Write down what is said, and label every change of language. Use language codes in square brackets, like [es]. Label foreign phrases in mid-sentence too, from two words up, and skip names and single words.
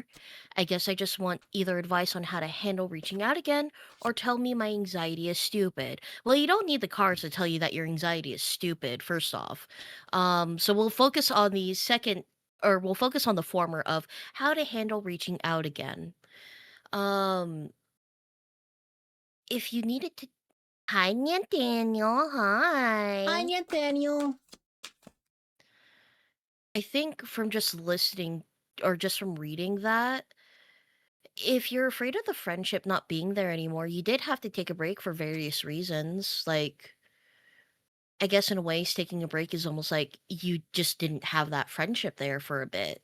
[en] I guess I just want either advice on how to handle reaching out again or tell me my anxiety is stupid. Well, you don't need the cards to tell you that your anxiety is stupid, first off. So we'll focus on the second, or we'll focus on the former of how to handle reaching out again. Um, if you needed to. Hi, Nathaniel. Hi. Hi, Nathaniel. I think from just listening or just from reading that, if you're afraid of the friendship not being there anymore, you did have to take a break for various reasons. Like, I guess in a way, taking a break is almost like you just didn't have that friendship there for a bit.